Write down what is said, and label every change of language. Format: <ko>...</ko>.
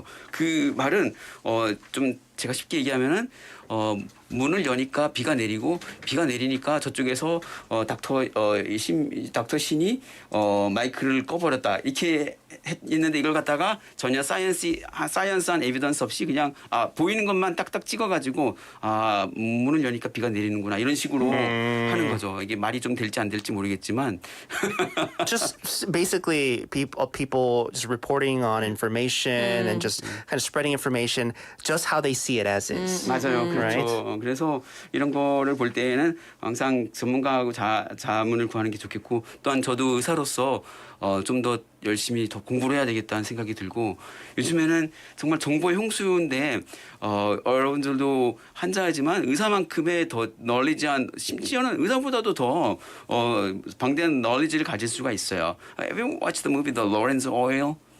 <ko>그 말은 좀 제가 쉽게 얘기하면은 문을 여니까 비가 내리고 비가 내리니까 저쪽에서 닥터 신이 마이크를 꺼버렸다 이렇게 했는데 이걸 갖다가 전혀 사이언스한 에비던스 없이 그냥 보이는 것만 딱딱 찍어가지고 문을 여니까 비가 내리는구나 이런 식으로 하는 거죠. 이게 말이 좀 될지 안 될지 모르겠지만</ko> <en>just basically people just reporting on information and just kind of spreading information just how they see it as is.</en> <ko>맞아요. 그렇죠.</ko> <en>Right?</en> <ko>그래서 이런 거를 볼 때에는 항상 전문가하고 자문을 구하는 게 좋겠고 또한 저도 의사로서 좀 더 열심히 더 공부를 해야 되겠다는 생각이 들고 요즘에는 정말 정보의 홍수인데 여러분들도 환자이지만 의사만큼의 더 널리지한 심지어는 의사보다도 더 방대한 널리지를 가질 수가 있어요.</ko> <en>Have you watched the movie The Lawrence Oil?</en>